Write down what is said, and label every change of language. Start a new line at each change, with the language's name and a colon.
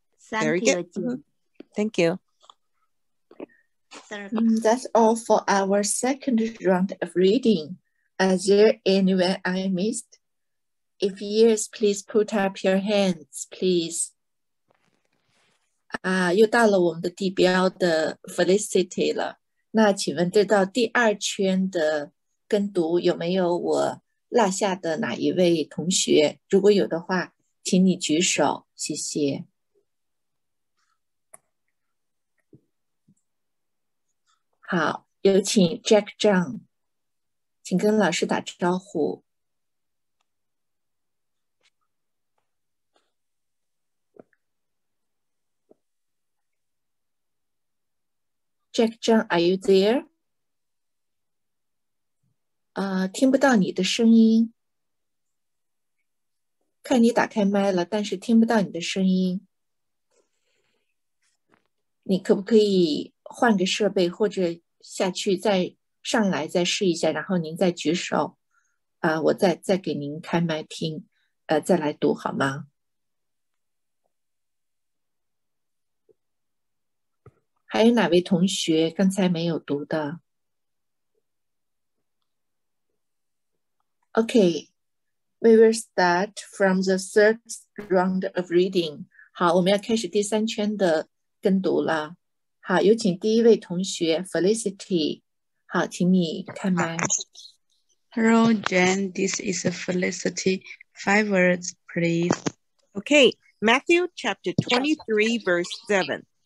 English: Very good. Thank you. That's all for our second round of reading. Is there anyone I missed? If yes, please put up your hands, please.
Chinese: 又到了我们的地标的 Felicity 了。那请问这道第2圈的跟读有没有我落下的哪一位同学？如果有的话，请你举手，谢谢。好，有请 Jack Zhang， 请跟老师打招呼。
English: Jack Zhang, are you there?
Chinese: 听不到你的声音。看你打开麦了，但是听不到你的声音。你可不可以换个设备，或者下去再上来再试一下，然后您再举手，我再给您开麦听，再来读好吗？还有哪位同学刚才没有读的
English: ？Okay, we will start from the third round of reading.
Chinese: 好，我们要开始第3圈的跟读了。好，有请第1位同学 Felicity。好，请你开麦。
English: Hello, Jen. This is Felicity. 5 words, please. Okay, Matthew chapter 23, verse 7.